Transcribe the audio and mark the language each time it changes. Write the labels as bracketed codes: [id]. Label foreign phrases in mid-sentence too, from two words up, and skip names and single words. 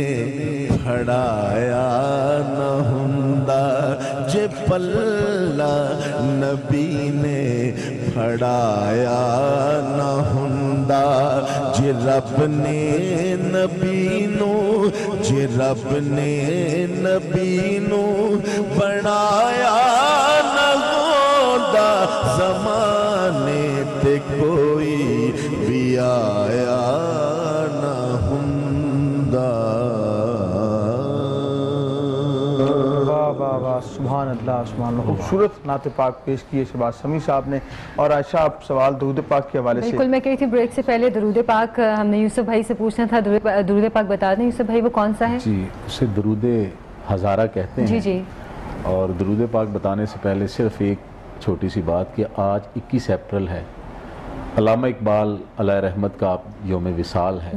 [pa] پھڑایا نہ ہوندا، جے پلہ نبی نے پھڑایا نہ ہوندا، جے رب نے نبی نو، جے رب نے نبی نو بنایا نہ ہوندا، زمانے تے کوئی بھی آیا نہ ہوندا. [ur] واہ واہ واہ [ar] سبحان اللہ سبحان اللہ. [ur] خوبصورت نعت پاک پیش کی ہے شہباز سمیع صاحب نے۔ اور عائشہ، آپ سوال درود پاک کے حوالے سے. بالکل، میں کہی تھی بریک سے پہلے درود پاک ہم نے یوسف بھائی سے پوچھنا تھا. درود پاک بتا دیں یوسف بھائی، وہ کون سا ہے? جی، اسے درود ہزارہ کہتے ہیں. جی جی. اور درود پاک بتانے سے پہلے صرف ایک چھوٹی سی بات کہ آج 21 اپریل ہے، علامہ اقبال علیہ رحمت کا یوم وصال ہے.